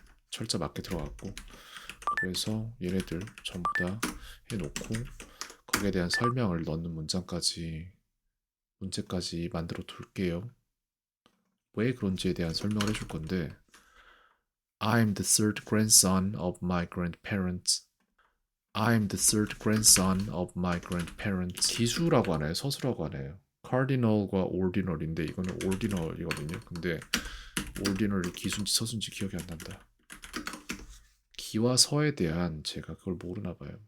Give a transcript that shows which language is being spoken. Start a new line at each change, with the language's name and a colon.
Korean: 철자 맞게 들어갔고, 그래서 얘네들 전부 다 해놓고 거기에 대한 설명을 넣는 문제까지 만들어 둘게요. 왜 그런지에 대한 설명을 해줄 건데,
English: I'm the third grandson of my grandparents. I'm the third grandson of my grandparents.
Korean: 기수라고 하나요? 서수라고 하나요? cardinal과 ordinal인데 이거는 ordinal이거든요. 근데 ordinal이 기수인지 서수인지 기억이 안 난다. 기와 서에 대한 제가 그걸 모르나 봐요.